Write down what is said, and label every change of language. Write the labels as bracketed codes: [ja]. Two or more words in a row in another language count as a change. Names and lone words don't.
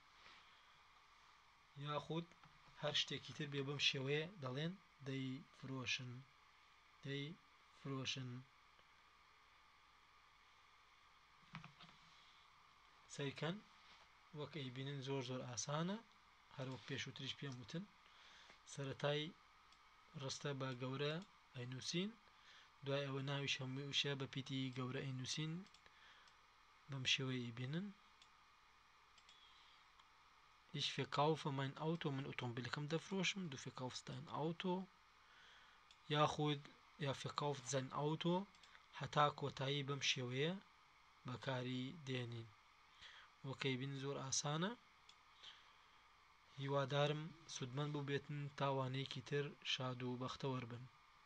[ckb] یاخود هەر شتێکی تر بێ بەم شێوەیە دەڵێن دەیفرۆشن سەیرکەن وەک ئەیبینن زۆر زۆر ئاسانە هەروەک پێشووتریش پێم وتن سەرەتای ڕستە بە گەورە ئەینووسین دوای ئەوە ناویش هەمووشە بە پیتی گەورە ئەینووسین بەم شێوەیە ئەیبینن [de] ich verkaufe mein Auto [ckb] من ئۆتۆمبیلەکەم دەفرۆشم [de] du verkaufst dein Auto [ckb] یاخود یا [de] verkauft sein Auto [ckb] هەتا کۆتایی بەم شێوەیە بەکاری دێنین وەکەی بین زۆر ئاسانە هیوادارم سودمەند بوو بێتن تاوانەیەکی تر شاد و بەختەوەربن